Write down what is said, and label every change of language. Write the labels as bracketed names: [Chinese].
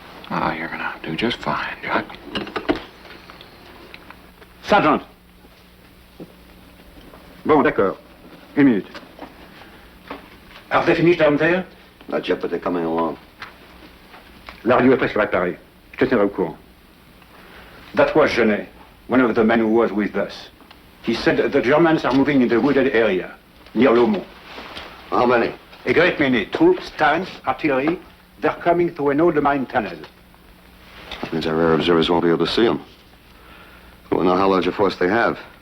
[English] Oh, you're gonna do just fine, Jack. Sergeant. [French] Bon, d'accord. Une minute. [English] Have they finished down there? Not yet, but they're coming along. [French] La radio est presque réparée. Je te tiendrai au courant. [English] That was Genet, one of the men who was with us. He said that the Germans are moving in the wooded area, near Lomont. How many? A great many. Troops, tanks, artillery. They're coming through an old mine tunnel. Means our air observers won't be able to see them. We won't know how large a force they have.